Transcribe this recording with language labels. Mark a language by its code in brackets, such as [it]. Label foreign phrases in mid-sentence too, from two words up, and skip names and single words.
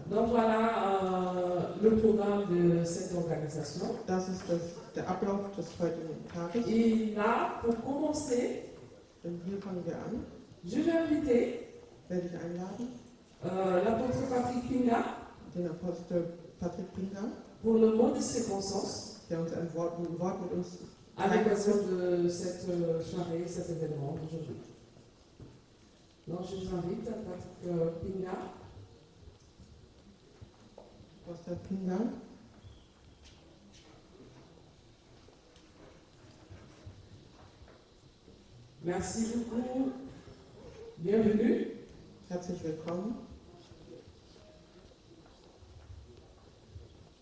[fr] Donc voilà le programme de cette organisation. [de] Das ist der Ablauf des heutigen Tages. [fr] Et là, pour commencer, [de] Und hier fangen wir an. [fr] je vais inviter [de] Werde ich einladen, [fr] l'apôtre Patrick Pinga [de] den Apostel Patrick Pinga, [fr] pour le mot de circonstance [de] der uns ein Wort mit uns [fr] à l'occasion de cette soirée, cet événement d'aujourd'hui. Donc je vous invite, Patrick Pinga. [de] Apostel Pinga. [fr] Merci beaucoup. Bienvenue. [de] Herzlich willkommen.